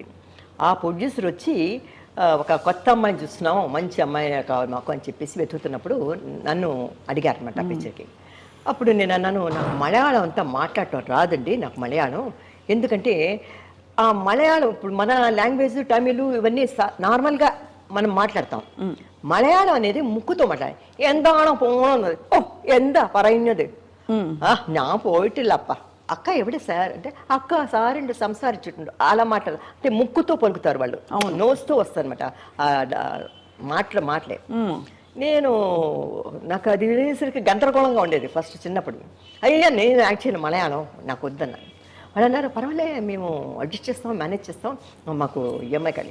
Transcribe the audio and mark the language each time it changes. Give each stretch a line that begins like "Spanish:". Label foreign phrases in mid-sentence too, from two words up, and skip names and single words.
Telugu: ఆ ప్రొడ్యూసర్ వచ్చి ఒక కొత్త అమ్మాయిని చూస్తున్నాం, మంచి అమ్మాయి కావాలి మాకు అని చెప్పేసి వెతుకుతున్నప్పుడు నన్ను అడిగారనమాట పిక్చర్కి. అప్పుడు నేను అన్నాను, నాకు మలయాళం అంతా మాట్లాడటం రాదండి, నాకు మలయాళం. ఎందుకంటే ఆ మలయాళం ఇప్పుడు మన లాంగ్వేజ్ తమిళ్ ఇవన్నీ నార్మల్గా మనం మాట్లాడతాం. మలయాళం అనేది ముక్కుతో మాట్లాడాలి.
Malayalam: എന്താണോ പോണത്, ഓ എന്താ പറയുന്നത്, ഞാൻ പോയിട്ടില്ലപ്പ,
Telugu: అక్క ఎవడే సార్ అంటే అక్క సార్ సంసారించుండు అలా మాట్లాడాలి. అంటే ముక్కుతో పలుకుతారు వాళ్ళు, నోస్తూ వస్తారనమాట మాటలే. నాకు అది వినేసరికి గందరగోళంగా ఉండేది ఫస్ట్ చిన్నప్పుడు. అయ్యా నేను యాక్చువల్లీ మలయాళం నాకు వద్దన్నా. వాళ్ళు అన్నారు పర్వాలే మేము అడ్జస్ట్ చేస్తాం, మేనేజ్ చేస్తాం, మాకు ఈఎంఐ కానీ.